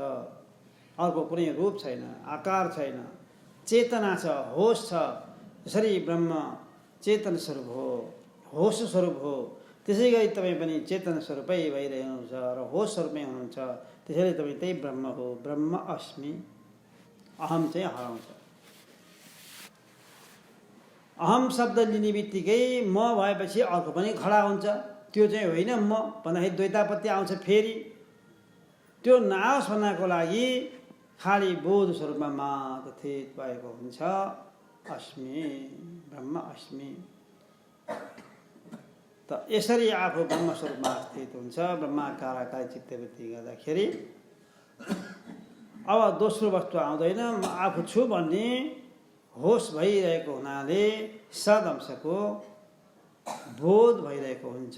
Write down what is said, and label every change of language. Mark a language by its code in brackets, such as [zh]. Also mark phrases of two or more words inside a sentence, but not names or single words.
[ne] अर्को कुनै रूप छैन, आकार छैन, चेतना छ, होस छ। जसरी ब्रह्म चेतन स्वरूप हो, होस स्वरूप हो, त्यसै गरी तपाईँ पनि चेतन स्वरूपै भइरहनुहुन्छ र होस स्वरूपमै हुनुहुन्छ। त्यसैले तपाईँ त्यही ब्रह्म हो। [sa] ब्रह्म अस्मि। [ne] अहम चाहिँ हराउँछ। अहम शब्द लिने बित्तिकै म भएपछि अर्को पनि खडा हुन्छ। त्यो चाहिँ होइन म भन्दाखेरि द्वैतापत्ति आउँछ। फेरि त्यो नआओस् भन्नको लागि खाली बोध स्वरूपमा मात्र स्थित भएको हुन्छ। [sa] अस्मि, ब्रह्म अस्मि। [ne] त यसरी आफू ब्रह्म स्वरूपमा स्थित हुन्छ। ब्रह्माकार चित्तवृत्ति गर्दाखेरि अब दोस्रो वस्तु आउँदैन। म आफू छु भन्ने होस भइरहेको हुनाले सदंशको बोध भइरहेको हुन्छ।